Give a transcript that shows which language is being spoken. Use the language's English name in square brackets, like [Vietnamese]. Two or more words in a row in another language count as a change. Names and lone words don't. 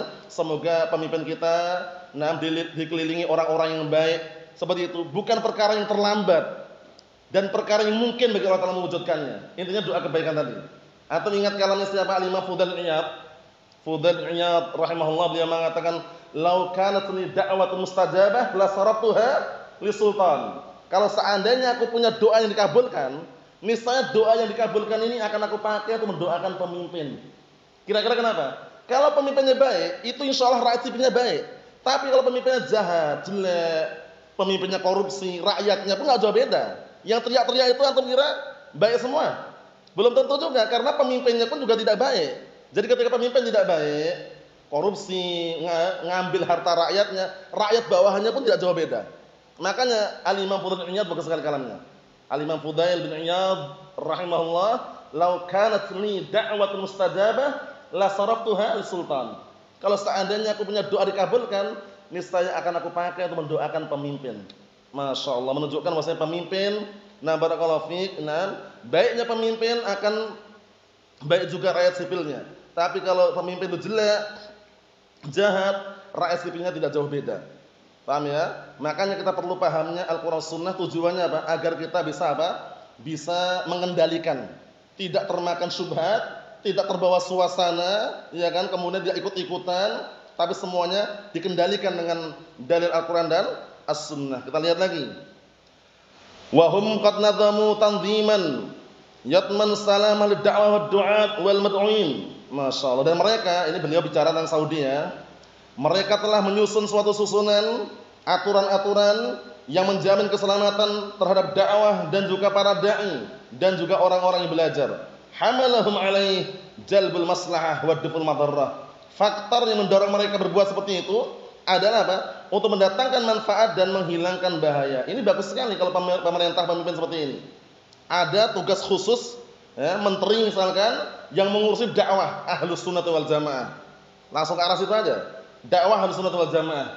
[Indonesian] Semoga pemimpin kita dikelilingi orang-orang yang baik. Seperti itu, bukan perkara yang terlambat dan perkara yang mungkin bagi Allah Ta'ala mewujudkannya. Intinya doa kebaikan tadi. Atau ingat kalamnya siapa? Al-Imam Fudail bin Iyad rahimahullah, dia mengatakan, [Arabic] "لو كانت لي دعوة مستجابة لصرفتها للسلطان." [Indonesian] Kalau seandainya aku punya doa yang dikabulkan, misalnya doa yang dikabulkan ini akan aku pakai untuk mendoakan pemimpin. Kira-kira kenapa? Kalau pemimpinnya baik, itu [Arabic] إن شاء الله [Indonesian] rakyat sipilnya baik. Tapi kalau pemimpinnya jahat, jelek, pemimpinnya korupsi, rakyatnya pun nggak jauh beda. Yang teriak-teriak itu antum kira baik semua? Belum tentu juga, karena pemimpinnya pun juga tidak baik. Jadi ketika pemimpin tidak baik, korupsi, ngambil harta rakyatnya, rakyat bawahannya pun tidak jauh beda. Makanya Al-Imam Fudail bin Iyad bagus sekali kalamnya. [Arabic] الإمام الفضيل بن عياض رحمه الله, "لو كانت لي دعوة مستجابة لصرفتها للسلطان." [Indonesian] Kalau seandainya aku punya doa dikabulkan, niscaya akan aku pakai untuk mendoakan pemimpin. [Arabic] ما شاء الله, [Indonesian] menunjukkan bahwasanya pemimpin, [Arabic] بارك الله فيك, [Indonesian] baiknya pemimpin akan baik juga rakyat sipilnya. Tapi kalau pemimpin itu jelek, jahat, rakyat sipilnya tidak jauh beda. Paham ya? Makanya kita perlu pahamnya Al-Quran Sunnah, tujuannya apa? Agar kita bisa bisa mengendalikan, tidak termakan syubhat, tidak terbawa suasana, ya kan? Kemudian dia ikut-ikutan. Tapi semuanya dikendalikan dengan dalil Al-Quran dan As-Sunnah. Kita lihat lagi. [Arabic] وهم قد نظموا تنظيما يتم سلامة للدعوة والدعاة والمدعوين. ما شاء الله. [Indonesian] Dan mereka, ini beliau bicara tentang Saudi ya, mereka telah menyusun suatu susunan aturan-aturan yang menjamin keselamatan terhadap dakwah dan juga para da'i dan juga orang-orang yang belajar. [Arabic] حملهم عليه جلب المصلحة ودفع المضرة. [Indonesian] Faktor yang mendorong mereka berbuat seperti itu adalah apa? Untuk mendatangkan manfaat dan menghilangkan bahaya. Ini bagus sekali kalau pemerintah pemimpin seperti ini. Ada tugas khusus, ya, menteri misalkan yang mengurusi dakwah [Arabic] أهل السنة والجماعة. [Indonesian] Langsung ke arah situ aja. Dakwah [Arabic] أهل السنة والجماعة.